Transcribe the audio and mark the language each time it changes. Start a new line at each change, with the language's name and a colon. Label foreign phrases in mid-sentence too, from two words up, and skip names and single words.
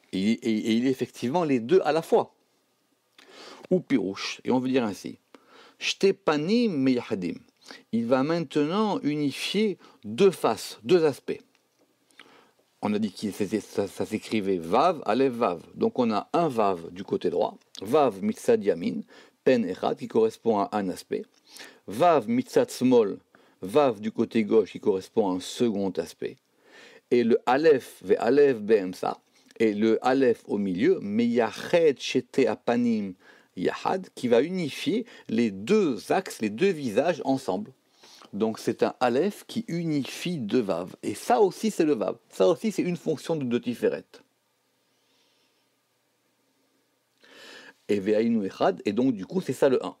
French: Et il est effectivement les deux à la fois.
Hebrew: ופירושו,
French: et on veut dire ainsi.
Hebrew: שתי פנים מיוחדים.
French: Il va maintenant unifier deux faces, deux aspects. On a dit que ça s'écrivait Vav, Aleph, Vav. Donc on a un Vav du côté droit,
Hebrew: ו מצד ימין, פן אחד,
French: qui correspond à un aspect,
Hebrew: ו מצד שמאל,
French: Vav du côté gauche, qui correspond à un second aspect, et le Aleph,
Hebrew: ואלף באמצע,
French: et le Aleph au milieu,
Hebrew: מייחד שתי הפנים יחד,
French: qui va unifier les deux axes, les deux visages ensemble. Donc c'est un Aleph qui unifie deux Vav. Et ça aussi c'est le Vav. Ça aussi c'est une fonction de Tiferet. Et
Hebrew: והיינו אחד,
French: et donc du coup c'est ça le 1.